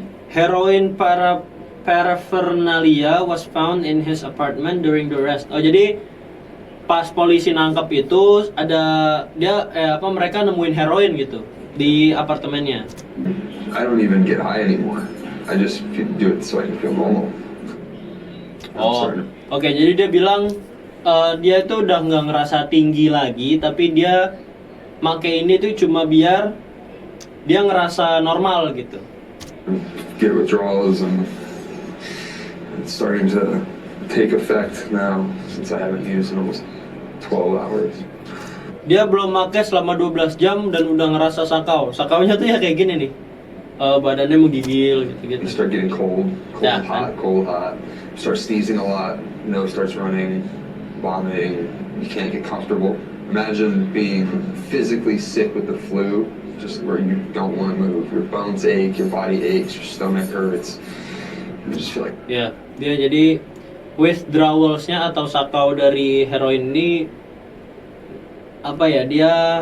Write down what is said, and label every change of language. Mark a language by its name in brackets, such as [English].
[English] Heroin paraphernalia was found in his apartment during the arrest. [Indonesian] Oh jadi pas polisi nangkap itu ada mereka nemuin heroin gitu di apartemennya. [English] I don't even get high anymore. I just do it so I can feel normal. [Indonesian] Oke, jadi dia bilang dia itu udah nggak ngerasa tinggi lagi, tapi dia make ini tuh cuma biar dia ngerasa normal gitu. [English] Get withdrawals and it's starting to take effect now since I haven't used in almost 12 hours. [Indonesian] Dia belum make selama 12 jam dan udah ngerasa sakau. Sakaunya tuh ya kayak gini nih. Badannya menggigil gitu-gitu. [English] You start getting cold Yeah, hot. Start sneezing a lot, nose starts running, vomiting, you can't get comfortable. Imagine being physically sick with the flu, just where you don't want to move. Your bones ache, your body aches, your stomach hurts. You just feel like... [Indonesian] Ya, dia jadi withdrawals-nya atau sakau dari heroin ini apa ya, dia